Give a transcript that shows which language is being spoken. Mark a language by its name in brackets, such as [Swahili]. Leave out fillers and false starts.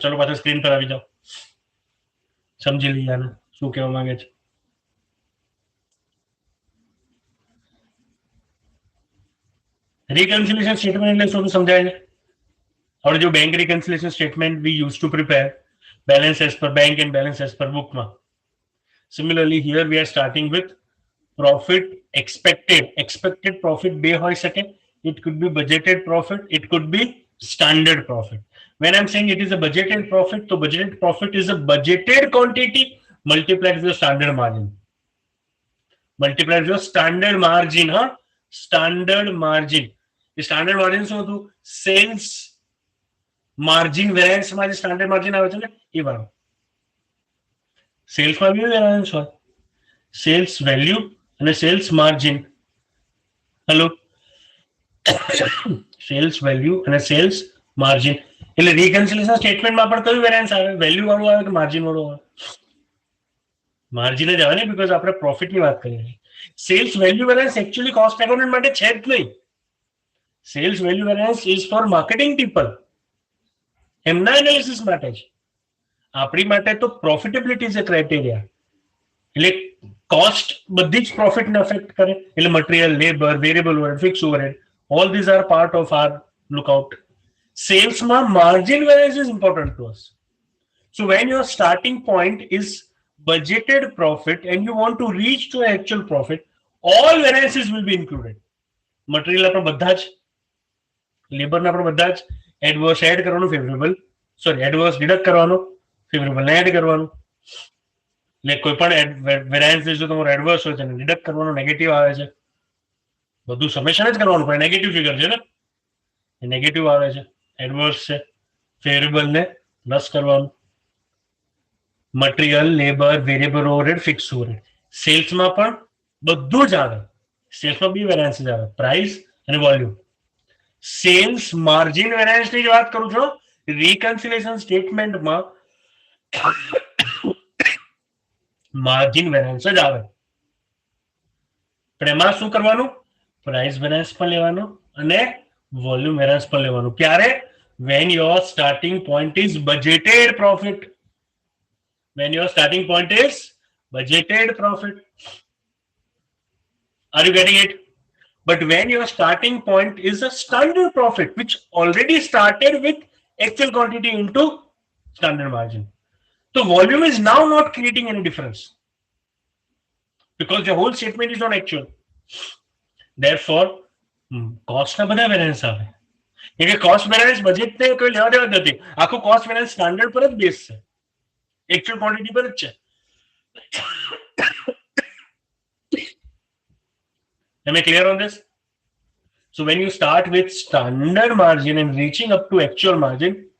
[Gujarati] ચલો પાછા સ્ક્રીન પર આવી જાઓ, સમજી લઈએ આને શું કહેવા માંગે છે. [English] reconciliation statement [Gujarati] એટલે શું સમજાય છે? આપણે જો [English] Bank reconciliation statement we use to prepare balance as per bank and balance as per book માં. Similarly, here we are starting with profit expected. [Gujarati] Expected profit બે હોઈ શકે. [English] It could be budgeted profit, it could be standard profit. When I'm saying it is a budgeted profit, so budgeted profit is a budgeted quantity multiplied with the standard margin. Multiplied with the standard margin, huh? Standard margin. The standard margin [Gujarati] શું હતું? Sales margin વેરિયન્સમાં જે standard margin આવે છે ને, એ વાળું. સેલ્સમાં બી variance હોય, cells value અને cells margin. Hello, cells value અને સેલ્સ માર્જિન. એટલે રિકન્સિલિએશન સ્ટેટમેન્ટમાં પણ કયું વેરિયન્સ આવે? વેલ્યુ વાળું આવે કે માર્જિન વાળું આવે? માર્જિન જ આવે ને, બીકોઝ આપણે પ્રોફિટની વાત કરીએ છીએ. Cells value variance actually cost accountant માટે છે જ નહીં. [English] sales value variance is for marketing people, [Gujarati] એમના એનાલિસિસ માટે છે. આપણી માટે તો પ્રોફિટેબિલિટી છે ક્રાઇટેરિયા. એટલે કોસ્ટ બધી જ પ્રોફિટને અફેક્ટ કરે. [English] એટલે material, labour, variable overhead, fixed overhead, all these are part of our lookout. સેલ્સમાં margin variance is important to us. So when your starting point is budgeted profit and you want to reach to actual profit, all variances will be included. [Gujarati] Material આપણે બધા જ, લેબરના આપણે બધા જ adverse add કરવાનું, favourable sorry adverse deduct કરવાનું, favourable ને add કરવાનું. એટલે કોઈ પણ વેરિયન્સ જો તમારો એડવર્સ હોય છે ને ડિડક્ટ કરવાનું, નેગેટિવ આવે છે, બધું સમેશન જ કરવાનું પડે. નેગેટિવ ફિગર છે ને, એ નેગેટિવ આવે છે, એડવર્સ છે, ફેવરેબલ ને પ્લસ કરવાનું. Material, labour, variable overhead, fix overhead. સેલ્સમાં પણ બધું જ આવે. સેલ્સમાં બી વેરિયન્સ આવે, પ્રાઇસ અને વોલ્યુમ. સેલ્સ માર્જિન વેરિયન્સની જ વાત કરું છું. રિકન્સિલિએશન સ્ટેટમેન્ટમાં માર્જિન વેરિયન્સ જ આવે. પણ એમાં શું કરવાનું? પ્રાઇસ વેરિયન્સ પણ લેવાનું અને વોલ્યુમ વેરિયન્સ પણ લેવાનું. ક્યારે? [English] When your starting point is budgeted profit. When your starting point is budgeted profit. Are you getting it? But when your starting point is a standard profit, which already started with actual quantity into standard margin, so volume is now not creating any difference because the whole statement is on actual. [Gujarati] Therefore, cost ના બધા variance આવે. એટલે cost variance બજેટને કોઈ લેવા દેવા નથી. આખું કોસ્ટ વેરિયન્સ સ્ટાન્ડર્ડ પર જ બેઝ છે, actual quantity પર જ છે. [English] Am I clear on this? So when you start with standard margin and reaching up to actual margin,